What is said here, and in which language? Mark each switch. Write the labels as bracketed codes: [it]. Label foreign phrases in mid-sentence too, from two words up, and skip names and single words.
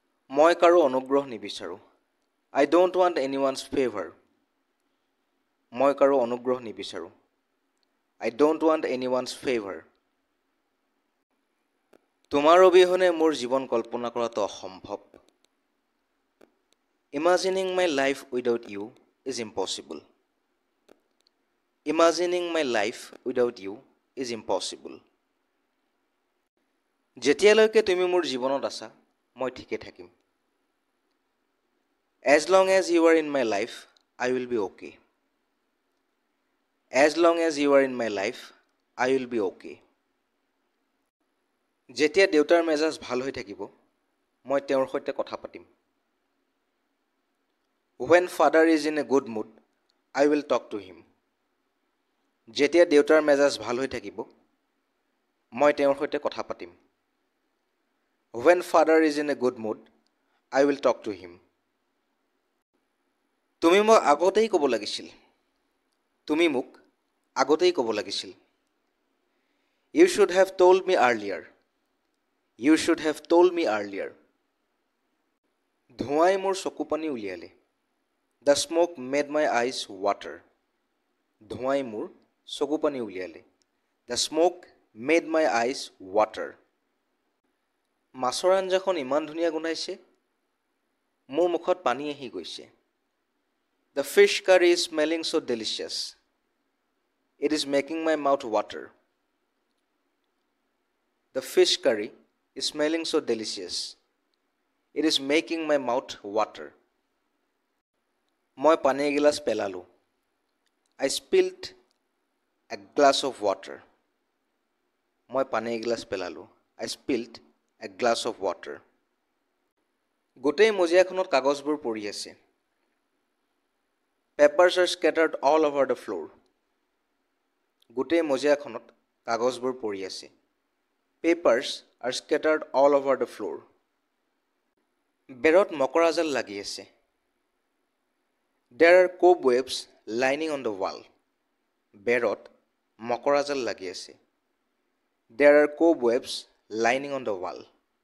[as] মই কাৰো অনুগ্ৰহ নিবিচাৰো। [en] I don't want anyone's favor. [as] মই কাৰো অনুগ্ৰহ নিবিচাৰো। [en] I don't want anyone's favor. [as] তোমাৰ অবিহনে মোৰ জীৱন কল্পনা কৰাটো অসম্ভৱ। [en] Imagining my life without you is impossible. Imagining my life without you is impossible. [as] যেতিয়ালৈকে তুমি মোৰ জীৱনত আছা, মই ঠিকে থাকিম। [en] As long as you are in my life, I will be okay. As long as you are in my life, I will be okay. [as] যেতিয়া দেউতাৰ মেজাজ ভাল হৈ থাকিব, মই তেওঁৰ সৈতে কথা পাতিম। [en] When father is in a good mood, I will talk to him. [as] যেতিয়া দেউতাৰ মেজাজ ভাল হৈ থাকিব, মই তেওঁৰ সৈতে কথা পাতিম। [en] When father is in a good mood, I will talk to him. [as] তুমি মোক আগতেই ক'ব লাগিছিল। তুমি মোক আগতেই ক'ব লাগিছিল। [en] You should have told me earlier. You should have told me earlier. [as] ধোঁৱাই মোৰ চকু পানী উলিয়ালে। [en] The smoke made my eyes water. [as] ধোঁৱাই মোৰ চকু পানী উলিয়ালে। [en] The smoke made my eyes water. [as] মাছৰ আঞ্জাখন ইমান ধুনীয়া গোন্ধাইছে, মোৰ মুখত পানী আহি গৈছে। [en] The fish curry is smelling so delicious. It is making my mouth water. The fish curry is smelling so delicious. It is making my mouth water. [as] মই পানী এগিলাচ পেলালোঁ। [en] I spilled a glass of water. [as] মই পানী এগিলাচ পেলালোঁ। [en] I spilled a glass of water. [as] গোটেই মজিয়াখনত কাগজবোৰ পৰি আছে। [en] Papers are scattered all over the floor. [as] গোটেই মজিয়াখনত কাগজবোৰ পৰি আছে। [en] Papers are scattered all over the floor. [as] বেৰত মকৰাজাল লাগি আছে। [en] There are cobwebs lining on the wall. [as] বেৰত মকৰাজাল লাগি আছে। [en] There are cobwebs lining on the wall.